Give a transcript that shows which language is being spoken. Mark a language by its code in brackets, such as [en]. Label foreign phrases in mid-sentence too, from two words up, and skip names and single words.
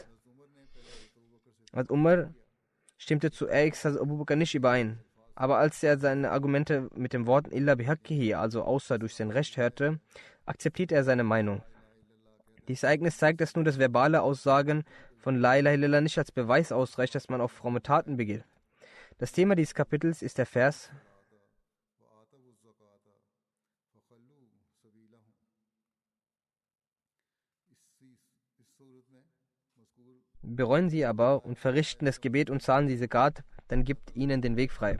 [de] Als Umar stimmte zuerst Abu Bakr nicht überein. Aber als er seine Argumente mit den Worten [ar] إلا بحقه, [de] also außer durch sein Recht, hörte, akzeptierte er seine Meinung. Dieses Ereignis zeigt, dass nur das verbale Aussagen von [ar] لا إله إلا الله [de] nicht als Beweis ausreicht, dass man auf fromme Taten begeht. Das Thema dieses Kapitels ist der Vers: Bereuen sie aber und verrichten das Gebet und zahlen die Zakat, dann gibt ihnen den Weg frei.